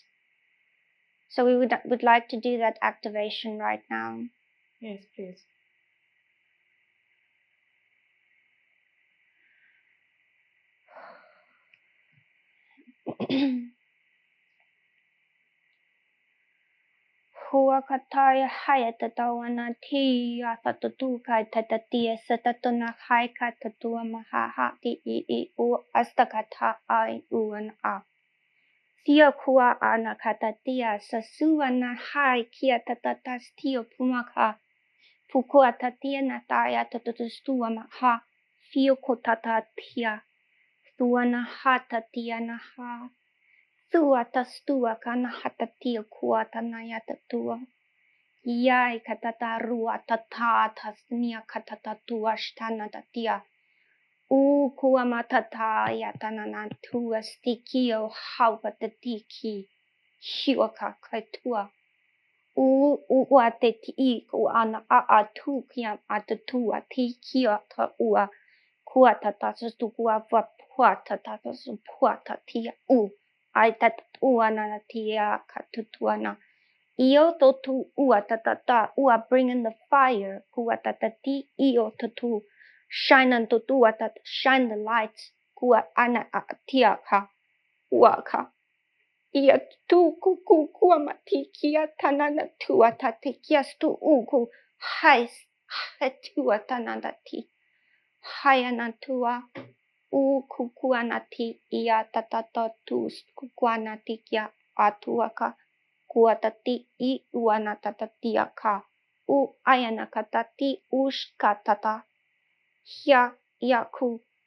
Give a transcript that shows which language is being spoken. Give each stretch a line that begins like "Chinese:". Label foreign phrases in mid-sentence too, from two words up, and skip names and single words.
English: So we would like to do that activation right now. Yes, please. Hua kataya haya tatawana tia tatutu kai tatatia satatuna hai katatua mahaha ti u astakata ai uan a. Tia kua ana katatia sasuana hai kia tatatas tio pumaka. Pukua tatia nataya tatutustua maha. Fio kotatatia. Tuana hatatia na ha. Tua tastua kana hatatia kua tanaya tatua. Yai katatarua tata tasnia katatatua shtana tatia. Kua matata ya tanana tua stikio haupa tatiki. Hiwaka kaitua. Ua te ti ana a tu kia atatua ti kia ta ua. Kua tatasa tu kua vapua tatasa pua tatia ai tatua na tia katutuana. Io totu ua tatata ua bring in the fire kua tatati io totu shine on totu tat shine the light kua ana tia ka ua ka. Ia tu kuku kua matikia tanana tua tatikia stu uku hais hatua tanana ti. Hayana tua kukuanati ia tatata tu kukuanati kia atuaka kuatati I uana tatatia ka ayana katati ushkatata hia iaku